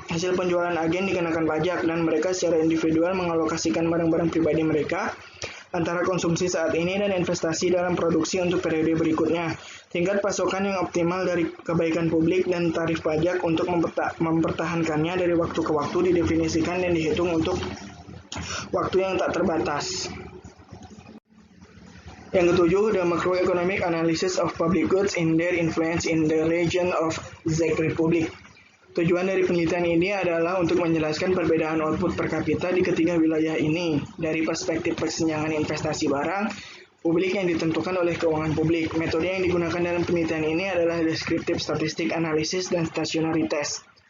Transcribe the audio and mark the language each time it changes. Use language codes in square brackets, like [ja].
[id] Hasil penjualan agen dikenakan pajak dan mereka secara individual mengalokasikan barang-barang pribadi mereka antara konsumsi saat ini dan investasi dalam produksi untuk periode berikutnya. Tingkat pasokan yang optimal dari kebaikan publik dan tarif pajak untuk mempertahankannya dari waktu ke waktu didefinisikan dan dihitung untuk waktu yang tak terbatas. Yang ketujuh, [en] the macroeconomic analysis of public goods in their influence in the region of Czech Republic. [id] Tujuan dari penelitian ini adalah untuk menjelaskan perbedaan output per kapita di ketiga wilayah ini dari perspektif kesenjangan investasi barang publik yang ditentukan oleh keuangan publik. Metode yang digunakan dalam penelitian ini adalah deskriptif statistik, analisis, dan stationary test.